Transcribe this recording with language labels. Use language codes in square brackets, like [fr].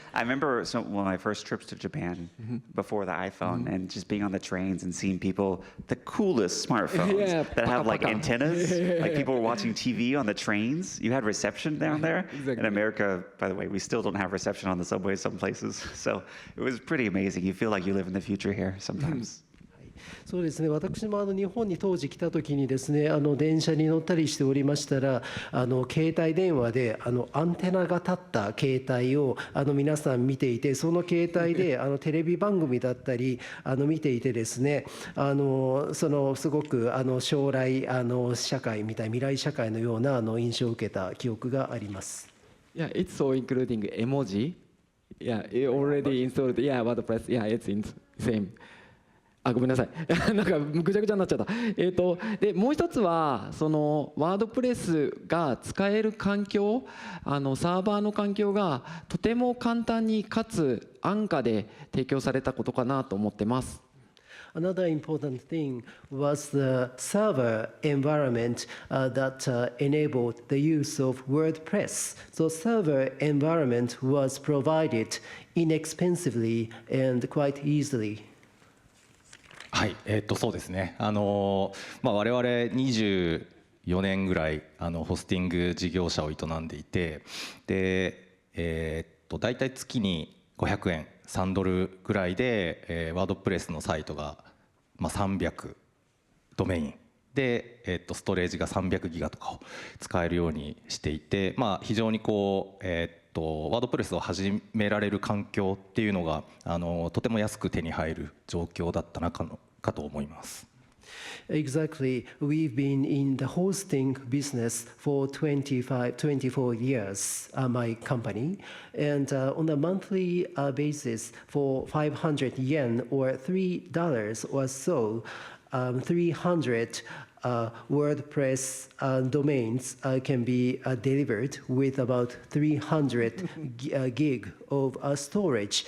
[en] I remember one of my first trips to Japan before the iPhone and just being on the trains and seeing people, the coolest smartphones Yeah, that have like [ja] paka-paka. [en] antennas. Like people were watching TV on the trains. You had reception down there. Exactly. In America, by the way, we still don't have reception on the subway some places. So it was pretty amazing. You feel like you live in the future here sometimes. [ja] そうですね、私も日本に当時来た時にですね、電車に乗ったりしておりましたら、携帯電話でアンテナが立った携帯を皆さん見ていて、その携帯でテレビ番組だったり見ていてですね、すごく将来社会みたい、未来社会のような印象を受けた記憶があります。 [en] Yeah, it's so including emoji. Yeah, it already installed. Yeah, WordPress. Yeah, it's in same. [ja] あ、ごめんなさい。なんかぐちゃぐちゃになっちゃった。でもう一つはそのワードプレスが使える環境、サーバーの環境がとても簡単にかつ安価で提供されたことかなと思ってます。 [en] Another important thing was the server environment that enabled the use of WordPress. So server environment was provided inexpensively and quite easily. [ja] はい、そうですね。我々24年ぐらいホスティング事業者を営んでいて、で、大体月に500円、3ドルぐらいで、ワードプレスのサイトが、300 ドメインで、ストレージが300ギガとかを使えるようにしていて、非常にこう、ワードプレスを始められる環境っていうのがとても安く手に入る状況だったかと思います。 [en] Exactly. We've been in the hosting business for 24 years, my company. And on a monthly basis, for 500 yen or $3 or so, 300 WordPress domains can be delivered with about 300 gig of storage.